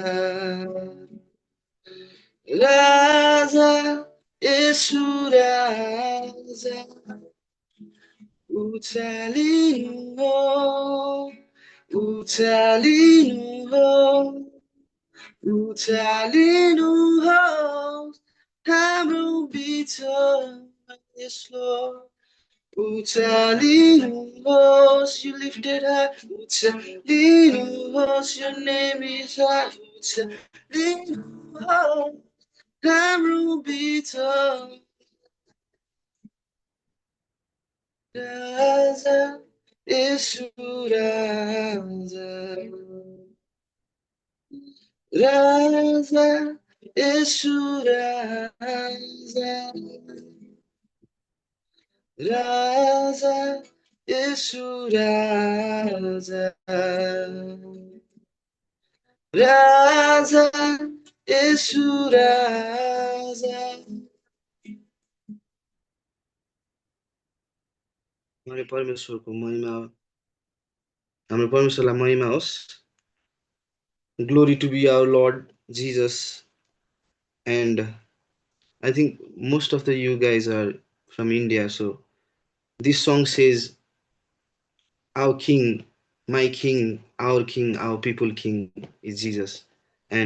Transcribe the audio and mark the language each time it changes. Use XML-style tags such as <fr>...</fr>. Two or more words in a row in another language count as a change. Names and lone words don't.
<ne>राजा येशू राजा उचालिनु हो उचालिनुहोस् हाम्रो बिचमा यसो उचालिनुहोस्</ne> <en>you lifted high</en> <ne>उचालिनुहोस्</ne> <en>your name is high</en> <ne>उचालिनुहोस् हाम्रो बिचमा राजा येशू राजा राजा येशू राजा राजा येशू राजा राजा येशू राजा</ne> <hi>हमारे परमेश्वर को महिमा</hi> <ne>हाम्रो परमेश्वरलाई महिमा होस्</ne> <en>glory to be our Lord Jesus and I think most of the you guys are from India so this song says our king my king our people king is Jesus and</en>